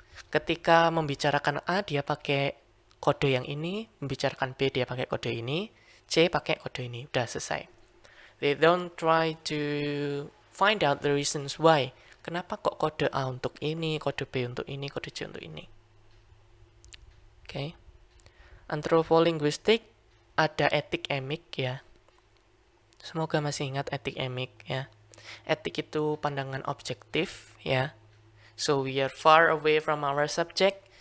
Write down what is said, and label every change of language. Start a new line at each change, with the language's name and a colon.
Indonesian: Ketika membicarakan A dia pakai kode yang ini, membicarakan B dia pakai kode ini, C pakai kode ini, udah selesai.
English: They don't try to find out the reasons why.
Indonesian: Kenapa kok kode A untuk ini, kode B untuk ini, kode C untuk ini. Oke. Anthropolinguistic ada etik emik ya. Semoga masih ingat etik emik ya. Etik itu pandangan objektif ya.
English: So we are far away from our subject.